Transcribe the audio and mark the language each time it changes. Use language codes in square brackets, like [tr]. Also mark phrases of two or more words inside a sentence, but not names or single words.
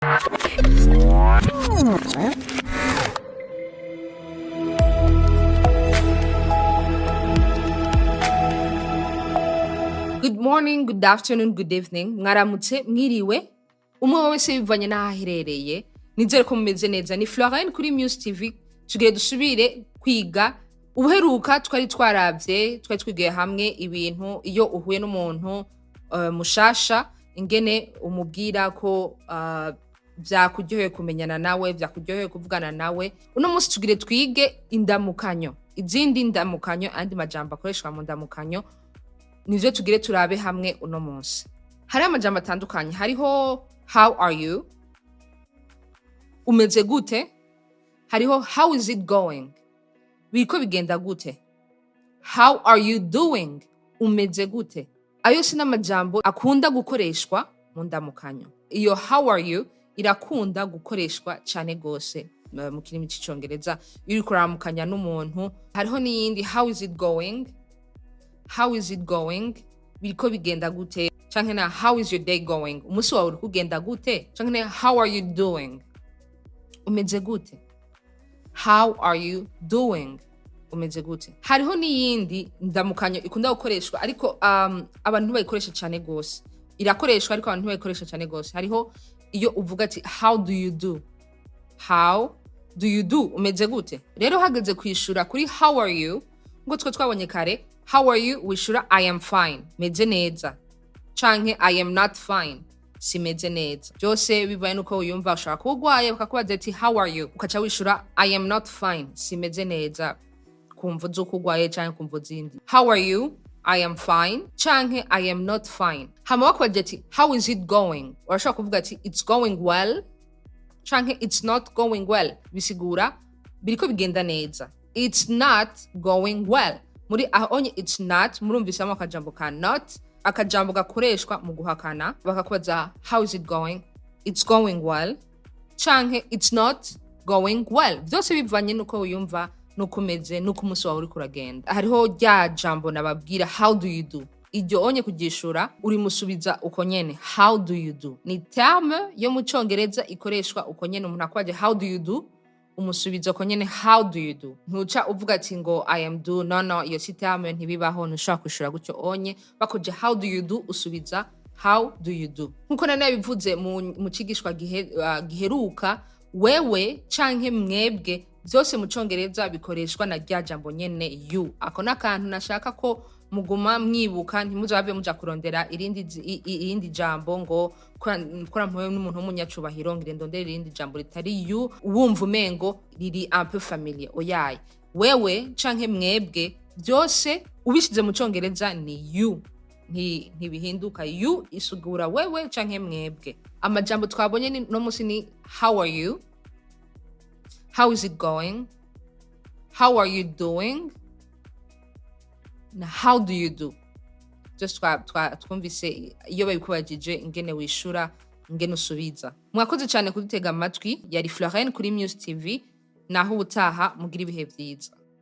[en] Good morning, good afternoon, good evening. [rn] Mwaramutse, mwiriwe. Umwe wese bivanye n'aho aherereye. Nizere ko mumeze neza. Ni Florine kuri Muse TV. Tugiye dusubire kwiga. Ubuheruka twari twigiye hamwe ibintu iyo uhuye n'umuntu mushasha ingene umubwira ko vyakuryoheye kumenyana nawe, vyakuryoheye kuvugana nawe. Uno munsi tugire twige indamukanyo. Izindi ndamukanyo andi majambo akoreshwa mu ndamukanyo. Nivyo tugire turabe hamwe uno munsi. Hari amajambo atandukanye. [en] Hariho how are you? [rn] Umeze gute? [en] Hariho how is it going? [rn] Biriko bigenda gute? [en] How are you doing? [rn] Umeze gute? Ayo sina majambo akunda gukoreshwa mu ndamukanyo. Iyo [en] how are you [rn] irakunda gukoreshwa cyane gose mu kirimi cy'icongereza iyo uriko uramukanya n'umuntu. Hariho n'iyindi [en] how is it going? How is it going? [rn] Biriko bigenda gute? Canke na [en] how is your day going? [rn] Umusi wawe uriko ugenda gute? Canke na [en] how are you doing? [rn] Umeze gute? [en] How are you doing? [rn] Umeze gute? Hariho n'iyindi ndamukanyo ikunda gukoreshwa ariko abantu bayikoresha cyane gose. Irakoreshwa ariko abantu bayikoresha cyane gose. Hariho iyo uvuga ati [en] how do you do? How do you do? [rn] Umeze gute? Rero hageze kwishura kuri [en] how are you [rn] ngo twabonye kare. [en] How are you? Wishura I am fine. [rn] Meze neza. Canke [en] I am not fine. [rn] Simeze neza. Byose bivaye nuko uyumva ushaka kugwaye bakakubaza ati [en] how are you? [rn] Ukaca wishura [en] I am not fine. [rn] Simeze neza. Kumva z'ukugwaye canke kumva zindi. How are you? I am fine. Canke I am not fine. Hama bakwaje ati [en] how is it going? [rn] Urashaka kuvuga ati [en] it's going well. Canke it's not going well. [rn] Bisigura biriko bigenda neza. [en] It's not going well. [rn] Muri ahonye [en] it's not [rn] murumvisamo akajambo ka not, akajambo gakoreshwa mu guhakana bakakubaza [en] how is it going? It's going well. Canke it's not going well. [rn] Byose bivanye nuko uyumva nuko umeze nuko umunsi wawe uriko uragenda. Hariho rya jambo nababwira [en] how do you do? [rn] Iryo onye kugishura uri musubiza uko nyene [en] how do you do? [rn] Ni terme yo mu Congereza ikoreshwa uko nyene umuntu akwaje [en] how do you do? [rn] Umusubiza uko nyene [en] how do you do? [rn] Ntuca uvuga ati ngo [en] I am do. [rn] No, iyo si terme ntibibaho ntushaka kushura gutyo onye bakoje [en] how do you do [rn] usubiza [en] how do you do? [rn] Nkuko nanabivuze mu cigishwa giheruka wewe canke mwebwe byose mu Congereza bikoreshwa na rya jambo nyene you. Ako nakantu nashaka ko muguma mwibuka ntimuzave muja kurondera irindi jambo ngo kora mpuwe n'umuntu w'umunyacubahiro ngire ndondera irindi jambo ritari you wumva umengo riri [fr] un peu familier. [rn] Oyaye wewe canke mwebwe byose ubishize mu Congereza ni you. Ntibihinduka you isugura wewe canke mwebwe. Amajambo twabonye no musi ni [en] how are you? How is it going? How are you doing? Na how do you do? [rn] Just twumvise iyo babikubajije ingene wishura ingene usubiza. Mwakoze cyane kudutega amatwi. Yari Florine kuri Muse TV. Naho ubutaha mugira ibihe byiza.